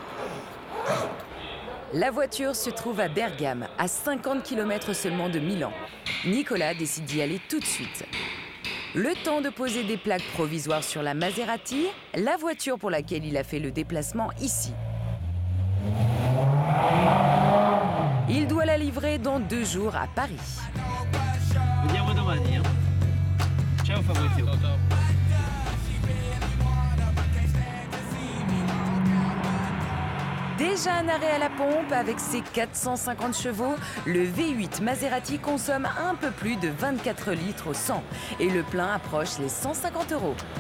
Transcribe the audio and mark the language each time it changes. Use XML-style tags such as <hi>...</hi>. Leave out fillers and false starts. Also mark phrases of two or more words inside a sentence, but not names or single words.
<fr>La voiture se trouve à Bergame, à 50 km seulement de Milan. Nicolas décide d'y aller tout de suite. Le temps de poser des plaques provisoires sur la Maserati, la voiture pour laquelle il a fait le déplacement ici. Il doit la livrer dans 2 jours à Paris.</fr> <it>Vediamo domani. Ciao Fabrizio.</it> <fr>Déjà un arrêt à la pompe avec ses 450 chevaux, le V8 Maserati consomme un peu plus de 24 litres au 100 et le plein approche les 150 €.</fr>